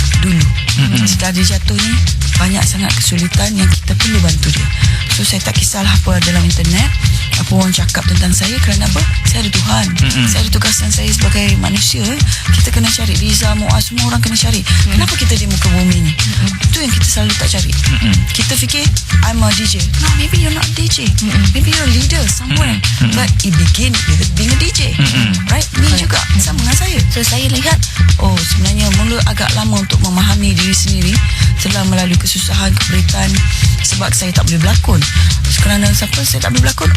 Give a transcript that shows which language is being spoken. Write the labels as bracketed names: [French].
[Malay] Dulu setelah dia jatuh ni, banyak sangat kesulitan yang kita perlu bantu dia. So saya tak kisahlah apa dalam internet, apa orang cakap tentang saya. Kerana apa? Saya ada Tuhan. Saya ada tugasan saya sebagai manusia. Kita kena cari Liza, Muaz, semua orang kena cari. Kenapa kita di muka bumi ni? Itu yang kita selalu tak cari. Kita fikir [English] I'm a DJ. No, maybe you're not DJ. Maybe you're a leader somewhere. But it begin with being a DJ. Right? [Malay] Ni juga sama dengan saya. So saya lihat, sebenarnya mula agak lama untuk memahami diri sendiri setelah melalui kesusahan, keperitan, sebab saya tak boleh berlakon. Kerana siapa saya tak boleh berlakon?